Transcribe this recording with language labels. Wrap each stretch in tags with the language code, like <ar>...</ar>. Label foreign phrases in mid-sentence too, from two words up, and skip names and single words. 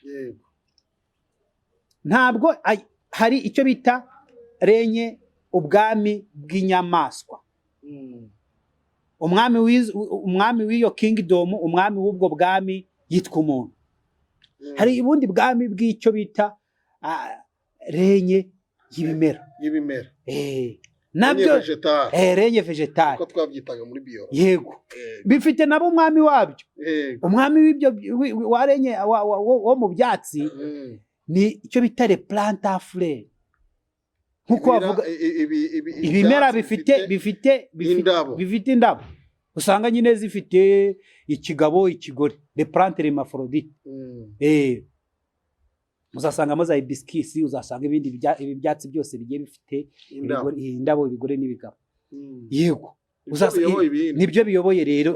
<rw>ntabwo hari icyo bita renye ubwami bw'inyamaswa umwami w'iyo kingdom umwami w'ubwo bwami yitwa umuntu hari ubundi bwami bw'icyo bita renye y'ibimera nabyo</rw> <fr>renye vegetale</fr> <rw>uko twabyitaga muri bio yego bifite nabo umwami wabyo umwami w'ibyo wa renye wo mu byatsi ni icyo bita</rw> <fr>le planta fleur</fr> <rw>nkuko bavuga ibimera bifite indabo usanga nyine zifite ikigabo ikigore</rw> <fr>le plante hermaphrodite</fr> <rw>uzasangamo za hibiscus uzasanga ibindi byatsi byose bigiye bifite indabo ibigore n'ibigabo yego nibyo biyoboye rero</rw>